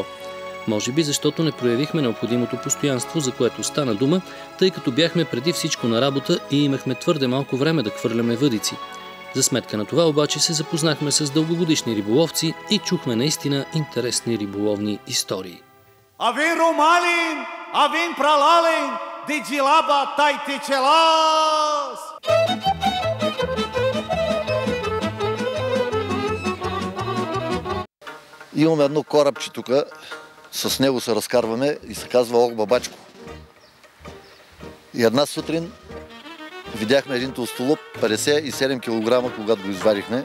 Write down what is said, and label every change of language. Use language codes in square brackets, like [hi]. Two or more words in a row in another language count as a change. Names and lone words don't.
[bg] Може би защото не проявихме необходимото постоянство, за което стана дума, тъй като бяхме преди всичко на работа и имахме твърде малко време да хвърляме въдици. За сметка на това обаче се запознахме с дългогодишни риболовци и чухме наистина интересни риболовни истории. Avem romalin, avem pralalin, de gilaba taitechelas. Имаме едно корабче тук, с него се разкарваме и се казва Ох Бабачко. И една сутрин видяхме един толстолоб 57 кг, когато го извадихме.